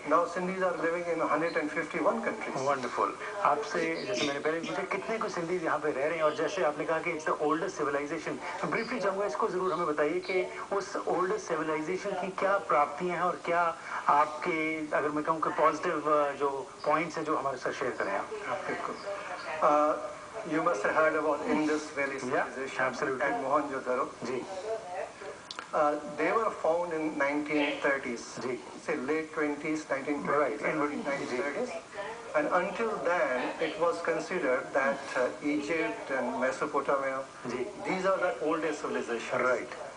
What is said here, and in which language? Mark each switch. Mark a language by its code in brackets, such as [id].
[en] now Sindhis are living in 151 countries. Wonderful। [hi] आपसे जैसे मैंने पहले पूछा कितने कुछ सिंधी यहाँ पे रह रहे हैं और जैसे आपने कहा कि [en] it's the oldest civilisation, [hi] briefly चाहूँगा इसको ज़रूर हमें बताइए कि उस ओल्डेस्ट सिविलाइजेशन की क्या प्राप्तियाँ हैं और क्या आपके अगर मैं कहूँ कि पॉजिटिव जो पॉइंट्स हैं जो हमारे साथ शेयर करें आप। बिल्कुल। [en] You must have heard about Indus Valley civilization and Mohenjo-daro. [hi] Ji, [en] they were found in 1930s, say late 20s, 1920s, and early 1930s. And until then, it was considered that Egypt and Mesopotamia, these are the oldest civilizations.